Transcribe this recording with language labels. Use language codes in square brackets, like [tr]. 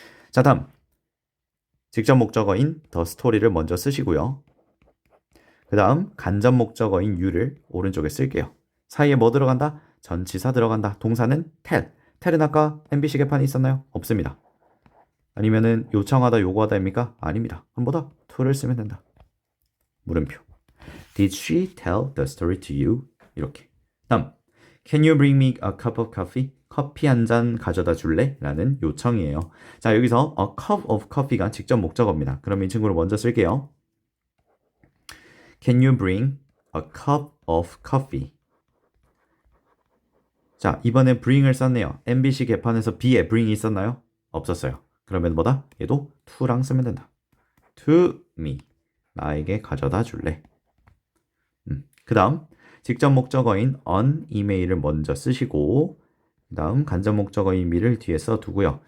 [ko] 자, 다음 직접 목적어인 the story를 먼저 쓰시고요. 그 다음 간접 목적어인 you를 오른쪽에 쓸게요. 사이에 뭐 들어간다? 전치사 들어간다. 동사는 tell. tell은 아까 MBC 개판이 있었나요? 없습니다. 아니면은 요청하다, 요구하다입니까? 아닙니다. 그럼 뭐다? to를 쓰면 된다. 물음표. [en] Did she tell the story to you? [ko] 이렇게. 다음, [en] Can you bring me a cup of coffee? [ko] 커피 한 잔 가져다 줄래? 라는 요청이에요. 자, 여기서 a cup of coffee가 직접 목적어입니다. 그럼 이 친구를 먼저 쓸게요. [en] Can you bring a cup of coffee? [ko] 자, 이번에 bring을 썼네요. MBC 개판에서 B에 bring이 있었나요? 없었어요. 그러면 뭐다? 얘도 to랑 쓰면 된다. [en] To me. [ko] 나에게 가져다 줄래? 그 다음 직접 목적어인 on 이메일을 먼저 쓰시고 그 다음 간접 목적어인 me를 뒤에 써두고요.